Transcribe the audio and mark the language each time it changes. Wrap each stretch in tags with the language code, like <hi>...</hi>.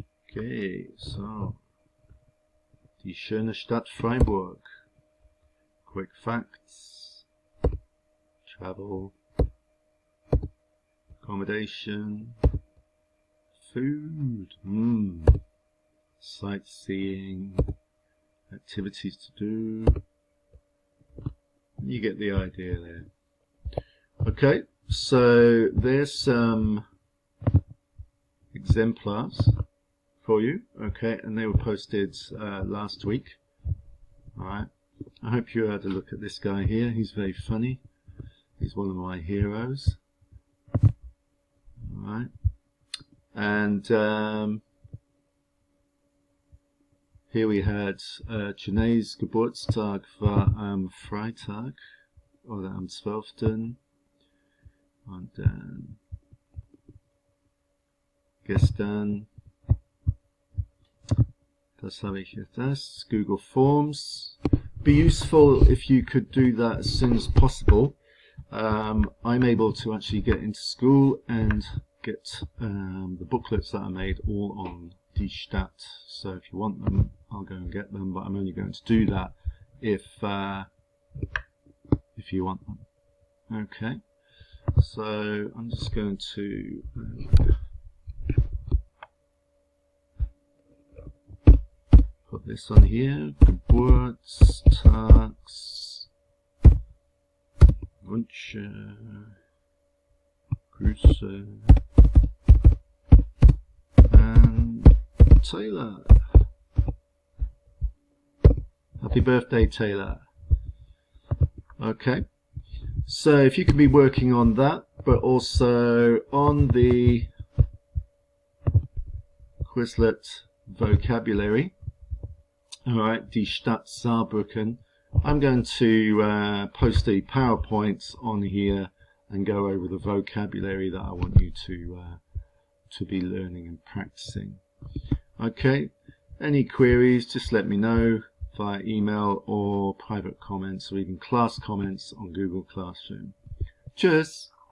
<en>Okay, so</en> <de>die schöne Stadt Freiburg.</de> <en>Quick facts, travel, accommodation, food, sightseeing, activities to do. You get the idea there. Okay, so there's some exemplars for you. Okay, and they were posted last week. Alright, I hope you had a look at this guy here. He's very funny. He's one of my heroes. Alright. And</en> <de>hier</de> <en>we had</en> <de>Janae's Geburtstag war am Freitag oder am 12. Und dann gestern, das habe ich jetzt, das Google Forms.</de> <en>Be useful if you could do that as soon as possible. I'm able to actually get into school and get the booklets that I made all on</en> <de>DienstagKlasse.</de> <en>So if you want them, I'll go and get them, but I'm only going to do that if you want them. Okay, so I'm just going to put this on here.</en> <de>Geburtstags Wünsche, Grüße,</de> <en>and Taylor. Happy birthday, Taylor. Okay, so if you could be working on that, but also on the Quizlet vocabulary. Alright,</en> <de>die Stadt Saarbrücken.</de> <en>I'm going to post a PowerPoint on here and go over the vocabulary that I want you to be learning and practicing. Okay, Any queries, just let me know via email or private comments or even class comments on Google Classroom.</en> <de>Tschüss!</de>